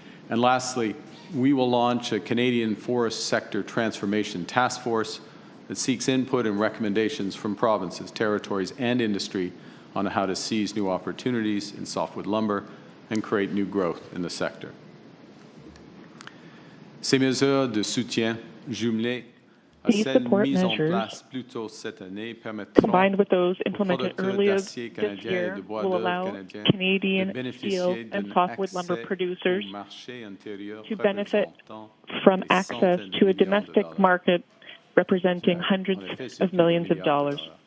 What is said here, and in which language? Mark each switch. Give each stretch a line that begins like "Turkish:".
English: And lastly, we will launch a Canadian Forest Sector Transformation Task Force that seeks input and recommendations from provinces, territories, and industry on how to seize new opportunities in softwood lumber and create new growth in the sector.
French: Ces mesures de soutien jumelées à celles mises en place plus tôt cette année permettront
English: combined with those implemented earlier this year, will allow Canadian steel and softwood lumber producers to benefit from access to a domestic market representing hundreds of millions of dollars.